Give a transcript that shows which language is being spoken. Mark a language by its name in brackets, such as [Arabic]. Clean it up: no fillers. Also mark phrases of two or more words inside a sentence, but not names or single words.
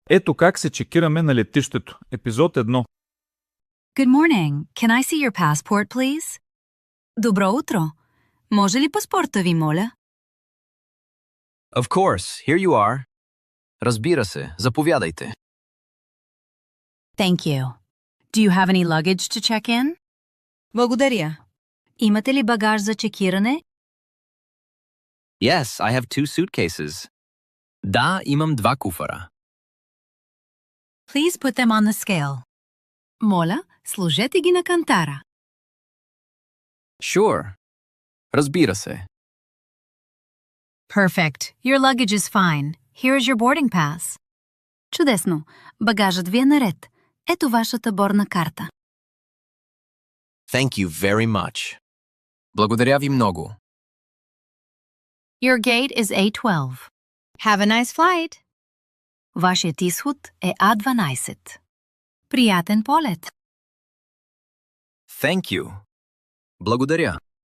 [Bulgarian] Ето как се чекираме на летището. Епизод 1. [English] Good morning. Can I see your passport, please? [Bulgarian] Добро утро. Може ли паспорта ви, моля? [English] Of course, here you are. [Bulgarian] Разбира се, заповядайте. [English] Thank you. Do you have any luggage to check in? [Bulgarian] Благодаря. Имате ли багаж за чекиране? [English] Yes, I have 2 suitcases. [Bulgarian] Да, имам 2 куфара. [English] Please put them on the scale. [Bulgarian] Моля, сложете ги на кантара. Sure. Разбира се. [English] Perfect. Your luggage is fine. Here is your boarding pass. [Bulgarian] Чудесно. Багажът ви е наред. Ето вашата борна карта. [English] Thank you very much. [Bulgarian] Благодаря ви много. [English] Your gate is A12. Have a nice flight. [Bulgarian] Вашият изход е А12. Приятен полет. [English] Thank you. [Bulgarian] Благодаря.